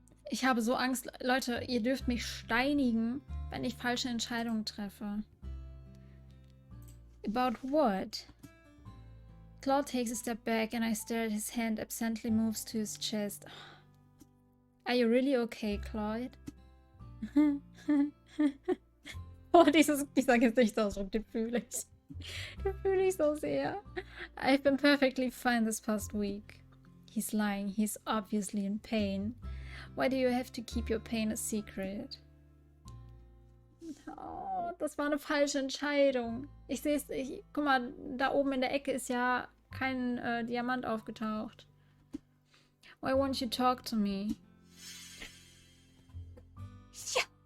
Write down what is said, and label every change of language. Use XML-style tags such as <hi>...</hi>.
<de>Ich habe so Angst. Leute, ihr dürft mich steinigen, wenn ich falsche Entscheidungen treffe.</de> <en>About what? Claude takes a step back and I stare at his hand absently moves to his chest. Are you really okay, Claude?</en> <de>Oh, dieser Gesichtsausdruck, den fühle ich. Den fühle ich so sehr.</de> <en>I've been perfectly fine this past week. He's lying. He's obviously in pain. Why do you have to keep your pain a secret?</en> <de>Oh, das war eine falsche Entscheidung. Ich sehe es. Guck mal, da oben in der Ecke ist ja kein Diamant aufgetaucht.</de> <en>Why won't you talk to me?</en> <de>Ja.</de>